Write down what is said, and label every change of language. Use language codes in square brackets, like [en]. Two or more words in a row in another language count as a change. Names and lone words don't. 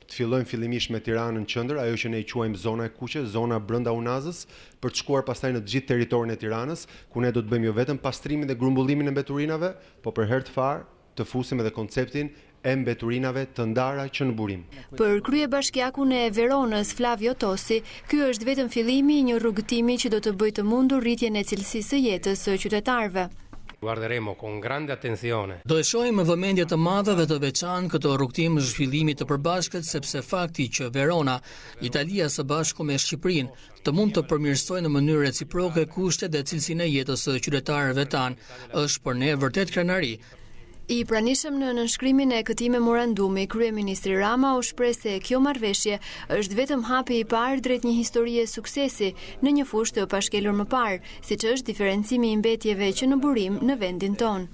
[sq] Të fillojmë fillimisht me Tiranën qendër, ajo që ne i quajmë zona e kuqe, zona brenda Unazës, për të shkuar pastaj në të gjithë territorin e Tiranës, ku ne do të bëjmë jo vetëm pastrimin dhe grumbullimin e mbeturinave, por për herë të parë të fusim edhe konceptin e mbeturinave të ndara që në burim. Për kryebashkiakun e Veronës, Flavio Tosi, ky është vetëm fillimi i një rrugëtimi që do të bëjë të mundur rritjen e cilësisë së jetës së qytetarëve. [it] Guarderemo con grande attenzione. [sq] Do e shohim me vëmendje të madhe dhe të veçantë këtë rrugtim zhvillimi të përbashkët sepse fakti që Verona, Italia së bashku me Shqipërinë, të mund të përmirësojë në mënyrë reciproke kushtet dhe cilësinë e jetës së qytetarëve tanë është për ne vërtet krenari. I pranishëm në nënshkrimin e këtij memorandumi, kryeministri Rama u shpreh se kjo marrëveshje është vetëm hapi i parë drejt një historie suksesi në një fushë të pashkelur më parë, siç është diferencimi i mbetjeve që në burim në vendin tonë.